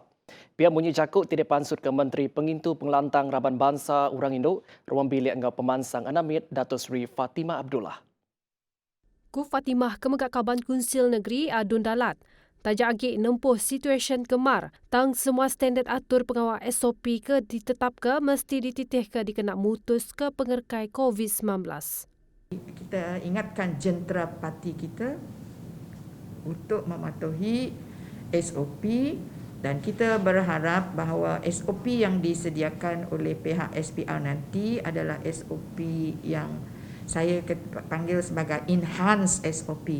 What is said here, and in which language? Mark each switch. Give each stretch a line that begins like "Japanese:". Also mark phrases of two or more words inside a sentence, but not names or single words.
Iban: Pihak bunyi jakuk tidak pansut ke Menteri Pengintu Pengelantang Raban Bangsa Orang Induk, ruang bilik ngau pemansang Anamit Datuk Seri Fatimah Abdullah. Ku Fatimah Kemegak Kaban Kunsil Negeri Adun Dalat. Tajak agi nempuh situasi kemar. Tang semua standard atur pengawal SOP ke ditetap ke mesti dititih ke dikenak mutus ke pengerkai COVID-19.
Malay: Kita ingatkan jentera parti kita untuk mematuhi SOP dan kita berharap bahawa SOP yang disediakan oleh pihak SPR nanti adalah SOP yang saya panggil sebagai
English: enhanced SOP.